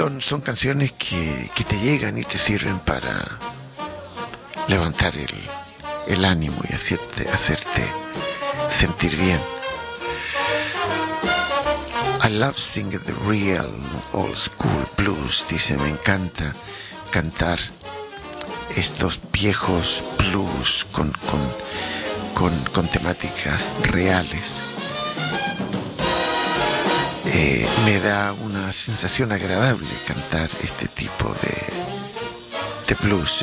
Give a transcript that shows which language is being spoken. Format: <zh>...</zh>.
<es>Son canciones que te llegan y te sirven para levantar el ánimo y hacerte sentir bien.</es> <en>I love singing the real old school blues.</en> <es>Dice, me encanta cantar estos viejos blues con temáticas reales. Me da una sensación agradable cantar este tipo de blues.</es>